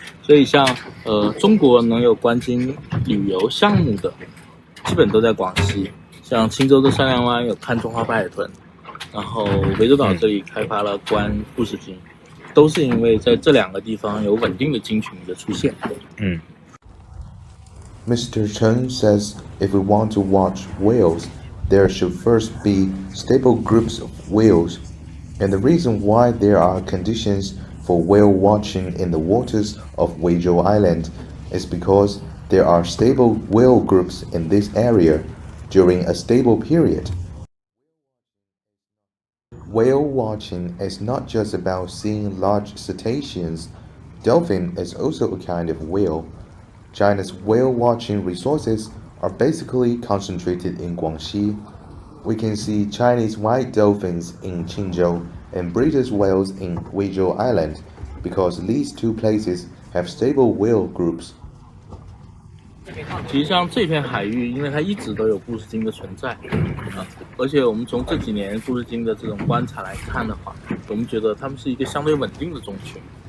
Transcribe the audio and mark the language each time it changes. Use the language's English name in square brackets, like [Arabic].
[Chinese] 所以像中国能有观鲸旅游项目的，基本都在广西，像青州的善良湾有看中华白海豚，然后涠洲岛这里开发了观布氏鲸，都是因为在这两个地方有稳定的鲸群的出现。 [English] Mr. Chen says if we want to watch whales, there should first be stable groups of whales. And the reason why there are conditions for whale watching in the waters of Weizhou Island is because there are stable whale groups in this area during a stable period. Whale watching is not just about seeing large cetaceans. Dolphin is also a kind of whale. China's whale watching resources are basically concentrated in Guangxi. We can see Chinese white dolphins in Qinzhou and British whales in Weizhou Island because these two places have stable whale groups. [Chinese] 其实像这片海域，因为它一直都有布氏鲸的存在而且我们从这几年布氏鲸的这种观察来看的话，我们觉得它们是一个相对稳定的种群。